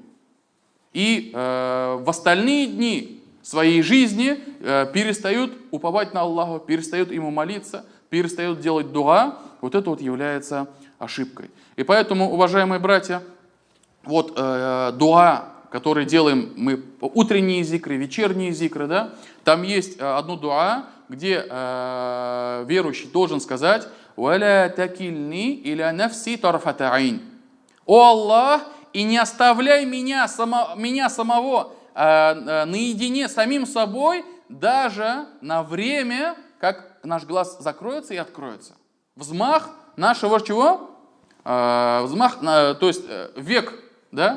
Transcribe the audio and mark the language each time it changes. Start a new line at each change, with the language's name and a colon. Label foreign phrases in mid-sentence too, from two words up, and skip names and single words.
Russian: И в остальные дни своей жизни перестают уповать на Аллаха, перестают ему молиться, перестают делать дуа. Вот это вот является ошибкой. И поэтому, уважаемые братья, вот дуа, который делаем мы, утренние зикры, вечерние зикры, да, там есть одно дуа, где верующий должен сказать:
Arabic: «ولا تكلني إلى نفسي طرفة عين».
Russian: «О Аллах, и не оставляй меня самого наедине с самим собой даже на время, как наш глаз закроется и откроется». Взмах нашего чего? Взмах, то есть век, да?